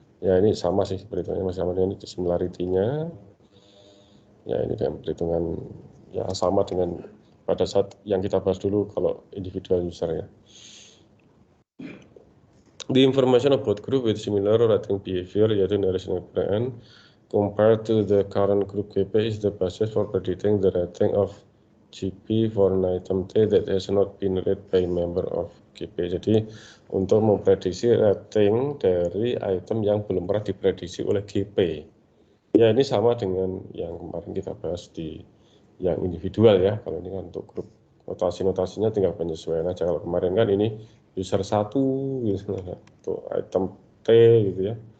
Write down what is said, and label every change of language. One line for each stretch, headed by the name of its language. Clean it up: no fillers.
Indonesian: Ya ini sama sih perhitungannya, masih sama dengan similarity-nya. Ya ini dengan perhitungan ya sama dengan pada saat yang kita bahas dulu kalau individual user ya.
English: The information about group with similar rating behavior, yaitu narration and compared to the current group GP is the basis for predicting the rating of GP for an item T that has not been read by member of GP.
Indonesian: Jadi untuk memprediksi rating dari item yang belum pernah diprediksi oleh GP. Ya ini sama dengan yang kemarin kita bahas di yang individual ya. Kalau ini kan untuk grup, notasinya tinggal penyesuaian aja. Kalau kemarin kan ini user 1 gitu, untuk item T gitu ya.